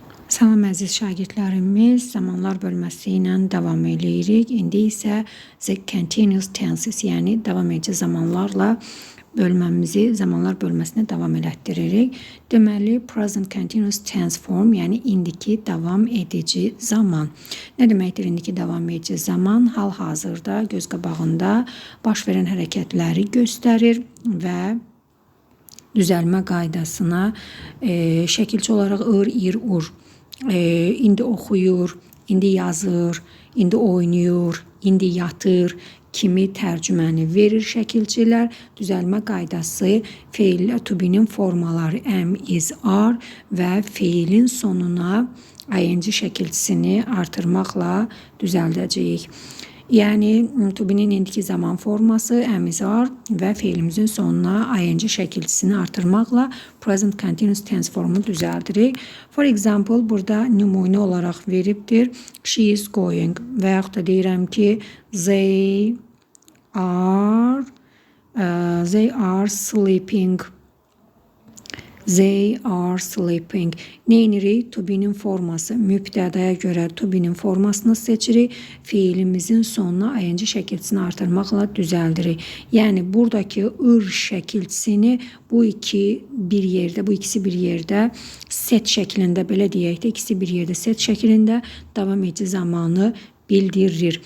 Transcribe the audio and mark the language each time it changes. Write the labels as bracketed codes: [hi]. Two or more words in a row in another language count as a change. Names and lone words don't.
[az] Salam əziz şagirdlərimiz, zamanlar bölməsi ilə davam edirik. İndi isə [en] the continuous tenses, [az] yəni davam edici zamanlarla bölməmizi, zamanlar bölməsinə davam elətdiririk. Deməli, [en] present continuous tense form, [az] yəni indiki davam edici zaman. Nə deməkdir indiki davam edici zaman? Hal-hazırda göz qabağında baş verən hərəkətləri göstərir və düzəlmə qaydasına şəkilçi olaraq ır, ir, ur. İndi oxuyur, indi yazır, indi oynayır, indi yatır kimi tərcüməni verir şəkilçilər. Düzəlmə qaydası feil [en] to be- [az] nin formaları [en] am, is, are [az] və feilin sonuna ing şəkilçisini artırmaqla düzəldəcəyik. Yəni [en] to be- [az] nin indiki zaman forması [en] am, is, are [az] və feilimizin sonuna ing şəkilçisini artırmaqla [en] present continuous tense [az] formu düzəldirik. [en] For example, [az] burada nümunə olaraq veribdir. [en] She is going [az] və yaxud da deyirəm ki [en] they are sleeping. They are sleeping. Neynirik? To be- [az] nin forması. Mübtədaya görə [en] to be- [az] nin formasını seçirik. Feilimizin sonuna ing şəkilçisini artırmaqla düzəldirik. Yəni buradakı ır şəkilçisini bu ikisi bir yerdə set şəklində, belə deyək də, ikisi bir yerdə set şəklində davam edici zamanı bildirir.